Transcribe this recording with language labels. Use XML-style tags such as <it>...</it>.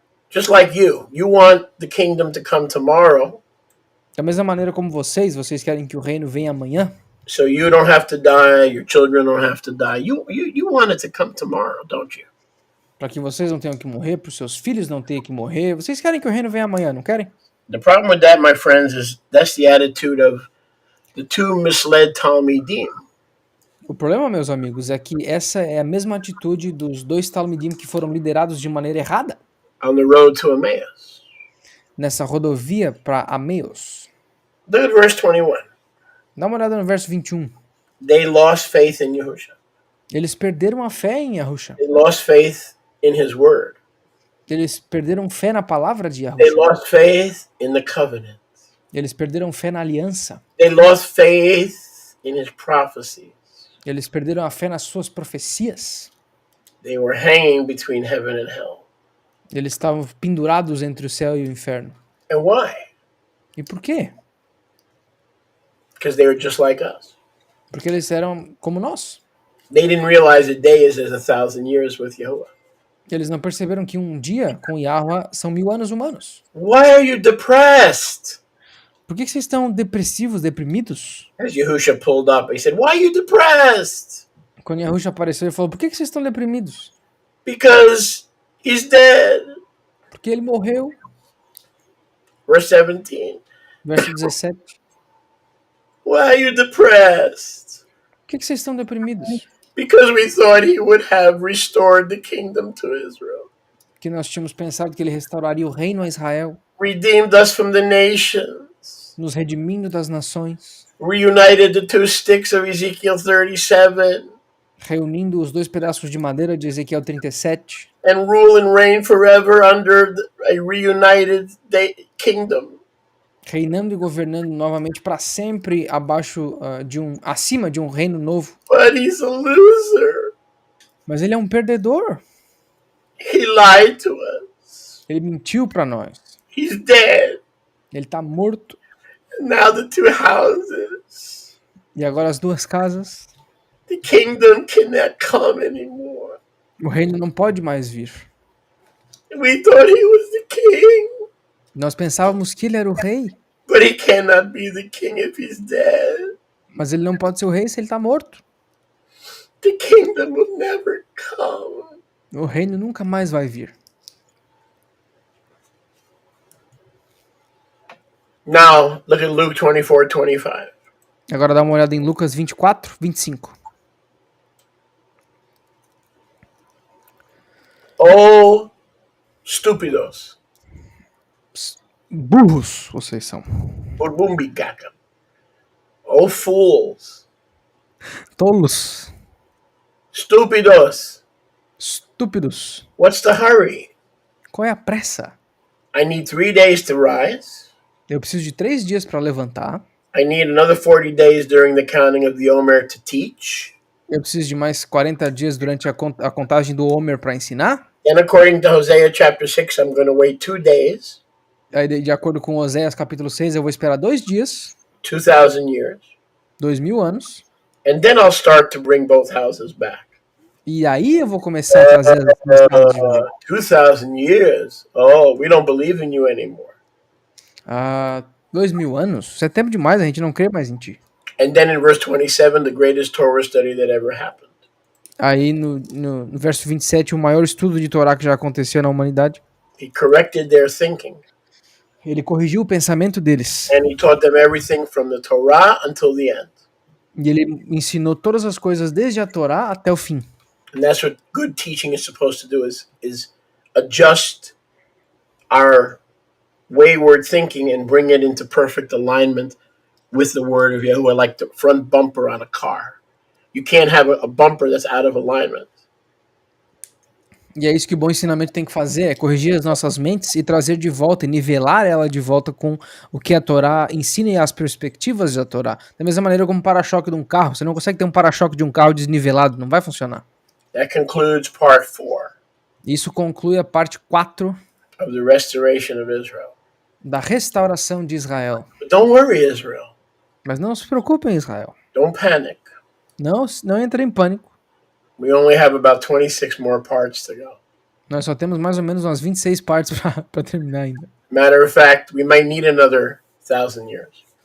<en>Just like you want the kingdom to come tomorrow.</en> <pt>Da mesma maneira como vocês querem que o reino venha amanhã.</pt> <en>So you don't have to die, your children don't have to die. You want it to come tomorrow, don't you?</en> <pt>Para que vocês não tenham que morrer, para os seus filhos não tenham que morrer. Vocês querem que o reino venha amanhã, não querem?</pt> <en>The problem with that, my friends, is that's the attitude of the two misled Talmidim.</en> <pt>O problema, meus amigos, é que essa é a mesma atitude dos dois Talmidim que foram liderados de maneira errada.</pt> <en>On the road to Emmaus.</en> <pt>Nessa rodovia para Ameus.</pt> <en>Look at verse 21.</en> <pt>Dá uma olhada no verso 21.</pt> <en>They lost faith in Yahushua.</en> <pt>Eles perderam a fé em Yahushua.</pt> <en>They lost faith in his word.</en> <pt>Eles perderam fé na palavra de</pt> <en>They</en> <pt>Yahushua.</pt> <en>lost faith in the covenant.</en> <pt>Eles perderam fé na aliança.</pt> <en>They lost faith in his prophecies.</en> <pt>Eles perderam a fé nas suas profecias.</pt> <en>They were hanging between heaven and hell.</en> <pt>Eles estavam pendurados entre o céu e o inferno.</pt> <en>And why?</en> <pt>E por quê?</pt> <en>Because they were just like us.</en> <pt>Porque eles eram como nós.</pt> <en>They didn't realize a day is as 1,000 years with Yahuwah.</en> <pt>Eles não perceberam que um dia com Yahuwah são 1000 anos humanos.</pt> <en>Why are you depressed?</en> <pt>Por que vocês estão depressivos, deprimidos?</pt> <en>As Yahushua pulled up, he said, why are you depressed?</en> <pt>Quando Yahushua apareceu, ele falou, por que vocês estão deprimidos?</pt> <en>Because he's dead.</en> <pt>Porque ele morreu.</pt> <en>Verse 17.</en> <pt>Verso 17.</pt> <en>Why are you depressed?</en> <pt>Por que vocês estão deprimidos?</pt> <en>Because we thought he would have restored the kingdom to Israel.</en> <pt>Que nós tínhamos pensado que ele restauraria o reino a Israel.</pt> <en>Redeemed us from the nations.</en> <pt>Nos redimindo das nações.</pt> <en>Reunited the two sticks of Ezekiel 37.</en> <pt>Reunindo os dois pedaços de madeira de Ezequiel 37.</pt> <en>And rule and reign forever under a reunited kingdom.</en> <pt>Reinando e governando novamente para sempre acima de um reino novo.</pt> <en>But he's a loser.</en> <pt>Mas ele é um perdedor.</pt> <en>He lied to us.</en> <pt>Ele mentiu para nós.</pt> <en>He's dead.</en> <pt>Ele está morto.</pt> <en>And now the two houses.</en> <pt>E agora as duas casas.</pt> <en>The kingdom cannot come anymore.</en> <pt>O reino não pode mais vir.</pt> <en>We thought he was the king.</en> <pt>Nós pensávamos que ele era o rei.</pt> <en>But he cannot be the king if he's dead.</en> <pt>Mas ele não pode ser o rei se ele está morto.</pt> <en>The kingdom will never come.</en> <pt>O reino nunca mais vai vir.</pt> <en>Now, look at Luke 24:25.</en> <pt>Agora dá uma olhada em Lucas 24, 25. Oh, estúpidos. Burros vocês são.</pt> <en>Burbumbigaka. Oh, fools.</en> <pt>Tolos. Estúpidos. Estúpidos.</pt> <en>What's the hurry?</en> <pt>Qual é a pressa?</pt> <en>I need 3 days to rise.</en> <pt>Eu preciso de 3 dias para levantar.</pt> <en>I need another 40 days during the counting of the Omer to teach.</en> <pt>Eu preciso de mais 40 dias durante a contagem do Homer para ensinar.</pt> <en>And according to Hosea chapter 6, I'm going to wait 2 days.</en> <pt>Aí, de acordo com Oséias capítulo 6, eu vou esperar 2 dias.</pt> <en>2,000 years.</en> <pt>2000 anos.</pt> <en>And then I'll start to bring both houses back.</en> <pt>E aí eu vou começar a trazer as duas casas de volta.</pt> <en>2,000 years. Oh, we don't believe in you anymore.</en> <pt>2000 anos? Isso é tempo demais, a gente não crê mais em ti.</pt> <en>And then in verse 27, the greatest Torah study that ever happened.</en> <pt>Aí no verso 27, o maior estudo de Torá que já aconteceu na humanidade.</pt> <en>He corrected their thinking.</en> <pt>Ele corrigiu o pensamento deles.</pt> <en>And he taught them everything from the Torah until the end.</en> <pt>E ele ensinou todas as coisas desde a Torá até o fim.</pt> <en>And that's what good teaching is supposed to do, is adjust our wayward thinking and bring it into perfect alignment with the word of Yahuwah, like the front bumper on a car. You can't have a bumper that's out of alignment.</en> <pt>E é isso que o bom ensinamento tem que fazer, é corrigir as nossas mentes e trazer de volta e nivelar ela de volta com o que a Torá ensina e as perspectivas da Torá. Da mesma maneira como o para-choque de um carro. Você não consegue ter um para-choque de um carro desnivelado, não vai funcionar.</pt> <en>That concludes part 4</en> <pt>Isso conclui a parte 4</pt> <en>of the restoration of Israel.</en> <pt>da restauração de Israel.</pt> <en>But don't worry, Israel.</en> <pt>Mas não se preocupem, Israel.</pt> <en>Don't panic.</en> <pt>Não entre em pânico.</pt> <en>We only have about 26 more parts to go.</en> <pt>Nós só temos mais ou menos umas 26 partes para terminar ainda.</pt> <en>Matter of fact, we might need another 1,000 years.</en>